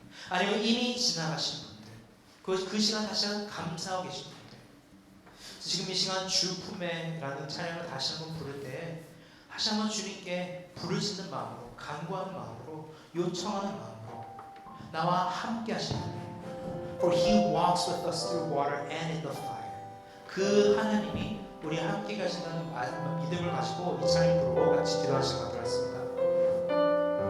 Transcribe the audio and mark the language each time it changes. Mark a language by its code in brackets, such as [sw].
[ko] 아니면 이미 지나가신 분들, 그 시간 다시 한번 감사하고 계신 분들. 지금 이 시간 주 품에라는 찬양을 다시 한번 부를 때 다시 한번 주님께 부르짖는 마음으로, 간구하는 마음으로, 요청하는 마음으로 나와 함께 하시는 하나님. [en] For He walks with us through water and in the fire. [ko] 그 하나님이 우리 함께 가신다는 믿음을 가지고 이 찬양 부르고 같이 기도하는 시간 갖도록 하겠습니다.